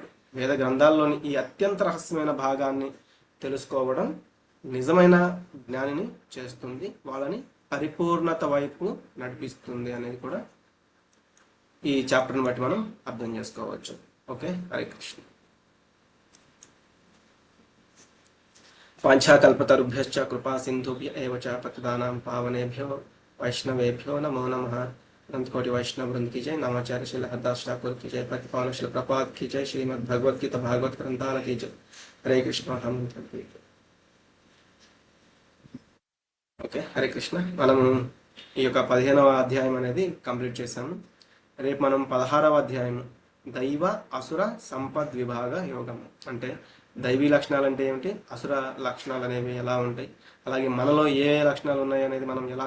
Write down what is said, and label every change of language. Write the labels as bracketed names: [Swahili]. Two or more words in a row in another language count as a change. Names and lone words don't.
[Telugu] వేద గ్రంథాల్లోని ఈ అత్యంత రహస్యమైన భాగాన్ని తెలుసుకోవడం నిజమైన జ్ఞానిని చేస్తుంది, వాళ్ళని పరిపూర్ణత వైపు నడిపిస్తుంది అనేది కూడా ఈ చాప్టర్ని బట్టి మనం అర్థం చేసుకోవచ్చు. ఓకే, హరే కృష్ణ. [Sanskrit] వాంఛాకల్పతరుభ్యశ్చ కృపా సింధుభ్య ఏవ చ పతితానాం పావనేభ్యో వైష్ణవేభ్యో నమో నమః. [Hindi] अनंतकोटि वैष्णव वृंद की जय. नामाचार्य श्री हरदास ठाकुर की जय. प्रतिपावन श्री प्रपात की जय. श्रीमद् भगवत गीता भागवत ग्रंथाल की जय. हरे कृष्ण. [Telugu] ఓకే, హరే కృష్ణ. మనము ఈ యొక్క 15వ అధ్యాయం అనేది కంప్లీట్ చేసాము. రేపు మనం 16వ అధ్యాయం దైవ అసుర సంపద్ విభాగ యోగం అంటే దైవీ లక్షణాలు అంటే ఏమిటి, అసుర లక్షణాలు అనేవి ఎలా ఉంటాయి, అలాగే మనలో ఏ లక్షణాలు ఉన్నాయి అనేది మనం ఎలా